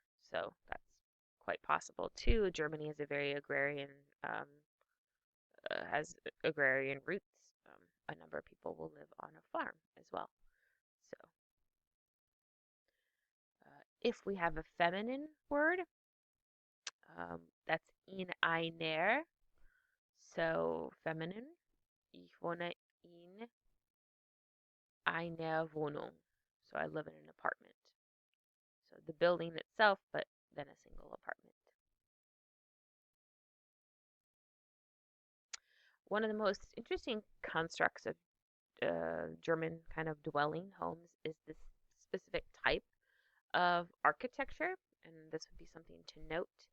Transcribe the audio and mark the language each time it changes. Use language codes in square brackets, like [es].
[en] So that's quite possible too. Germany is a very um, has agrarian roots. A number of people will live on a farm as well. So, if we have a feminine word, that's in einer. So, feminine. [de] Ich wohne in eine Wohnung. [en] So I live in an apartment. So the building itself, but then a single apartment. One of the most interesting constructs of German kind of dwelling homes is this specific type of architecture, and this would be something to note.